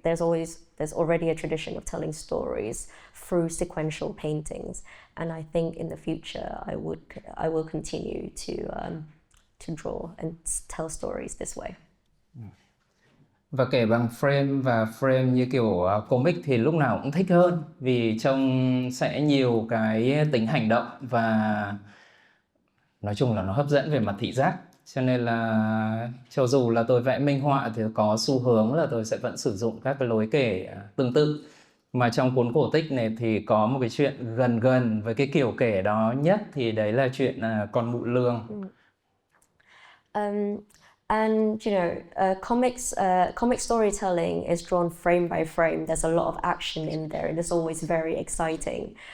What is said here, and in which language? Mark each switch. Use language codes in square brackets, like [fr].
[en] There's already a tradition of telling stories through sequential paintings, and I think in the future I will continue to draw and tell stories this way. [vi] Và kể bằng frame, và frame như kiểu comic thì lúc nào cũng thích hơn, vì trông sẽ nhiều cái tính hành động và nói chung là nó hấp dẫn về mặt thị giác. Cho nên là cho dù là tôi vẽ minh họa thì có xu hướng là tôi sẽ vẫn sử dụng các cái lối kể tương tự. Mà trong cuốn cổ tích này thì có một cái chuyện gần với cái kiểu kể đó nhất, thì đấy là chuyện con mụ lương. [en] And you know, comic storytelling is drawn frame by frame. There's a lot of action in there, and it's always very exciting.